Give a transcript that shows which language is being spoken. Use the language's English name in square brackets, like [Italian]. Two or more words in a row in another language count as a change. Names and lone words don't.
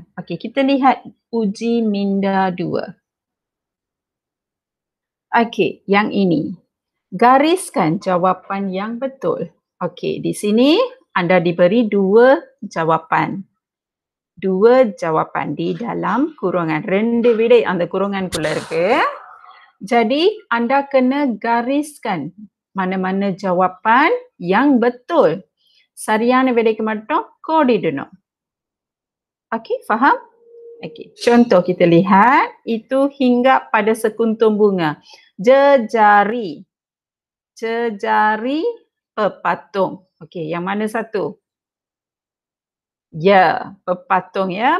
[Malay] Okey, kita lihat uji minda 2. Okey, yang ini. Gariskan jawapan yang betul. Okey, di sini anda diberi 2 jawapan. 2 jawapan di dalam kurungan. [Tamil] 2 விடை அந்த kurunganக்குள்ள இருக்கு. [Malay] Jadi anda kena gariskan mana-mana jawapan yang betul. [Tamil] சரியான விடைக்கு மட்டும் கோடிடணும். [Malay] Okey, faham? Okey, contoh kita lihat, itu hinggap pada sekuntum bunga. Jejari. Jejari pepatung. Okey, yang mana satu? Ya, pepatung ya.